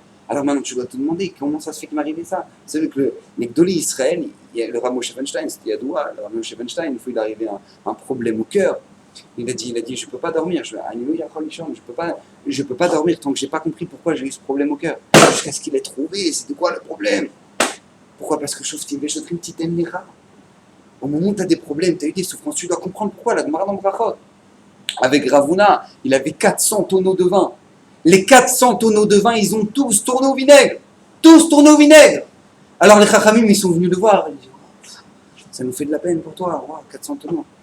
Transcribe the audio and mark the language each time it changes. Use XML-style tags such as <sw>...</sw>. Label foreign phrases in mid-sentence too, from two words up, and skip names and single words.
<fr>Alors maintenant tu dois te demander comment ça se fait qu'il m'est arrivé ça. Vous savez que les</fr> <he>גדולי ישראל,</he> <fr>il y a le Rav Moshe Feinstein, c'était Yadoua, le Rav Moshe Feinstein, une fois il est arrivé un problème au cœur. Il a dit, je ne peux pas dormir, je peux pas dormir tant que je n'ai pas compris pourquoi j'ai eu ce problème au cœur. Jusqu'à ce qu'il ait trouvé, c'était quoi le problème? Pourquoi? Parce que</fr> <he>שופטים ושוטרים תתן לך.</he> <fr>Au moment où tu as des problèmes, tu as eu des souffrances, tu dois comprendre pourquoi. La Gemara dans Brachot. Avec Ravuna, il avait 400 tonneaux de vin. Les 400 tonneaux de vin, ils ont tous tourné au vinaigre. Tous tournés au vinaigre. Alors les Chachamim, ils sont venus le voir. Ils disent, ça nous fait de la peine pour toi, 400 tonneaux.</fr>